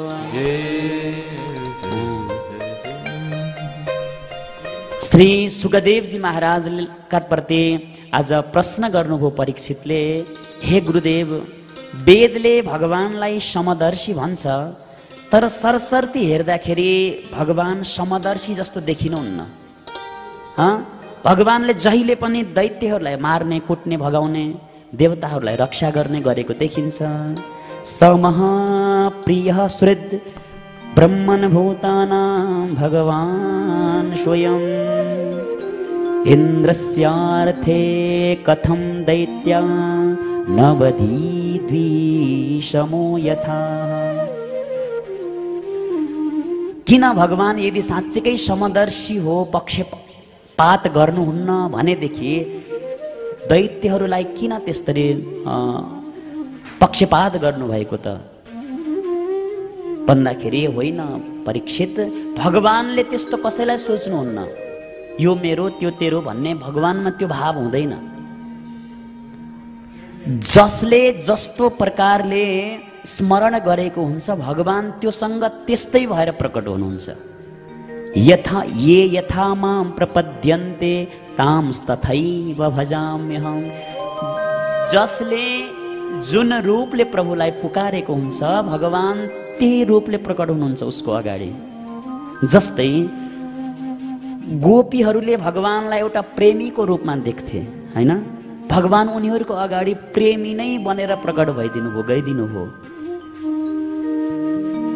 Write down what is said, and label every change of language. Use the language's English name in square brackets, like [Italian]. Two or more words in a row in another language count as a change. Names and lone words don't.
[Nepali] श्री सुखदेवजी महाराजका प्रति आज प्रश्न गर्नुभयो परीक्षितले, हे गुरुदेव, वेदले भगवानलाई समदर्शी भन्छ, तर सरसर्ती हेर्दाखेरि भगवान समदर्शी जस्तो देखिनुहुन्न। भगवानले जहिले पनि दैत्यहरूलाई मार्ने, कुट्ने, भगाउने, देवताहरूलाई रक्षा गर्ने गरेको देखिन्छ। [Sanskrit] समहाप्रियः सुहृद् ब्रह्मन् भूतानां भगवान् स्वयं, इन्द्रस्यार्थे कथं दैत्या नवधी द्विषमो यथा। [Nepali] किन भगवान यदि साँच्चीकै समदर्शी हो, पक्षपात गर्नुहुन्न भनेदेखि दैत्यहरूलाई किन त्यसरी पक्षपात गर्नुभएको त भन्दाखेरि, होइन परीक्षित, भगवानले त्यस्तो कसैलाई सोच्नुहुन्न। यो मेरो त्यो तेरो भन्ने भगवानमा त्यो भाव हुँदैन। जसले जस्तो प्रकारले स्मरण गरेको हुन्छ भगवान त्योसँग त्यस्तै भएर प्रकट हुनुहुन्छ। [Sanskrit] ये यथा मां प्रपद्यन्ते तांस्तथैव भजाम्यहम्। [Nepali] जसले जुन रूपले प्रभुलाई पुकारेको हुन्छ भगवान त्यही रूपले प्रकट हुनुहुन्छ उसको अगाडि। जस्तै गोपीहरूले भगवानलाई एउटा प्रेमीको रूपमा देख्थे हैन, भगवान उनीहरूको अगाडि प्रेमी नै बनेर प्रकट भइदिनु भयो, गइदिनु भयो।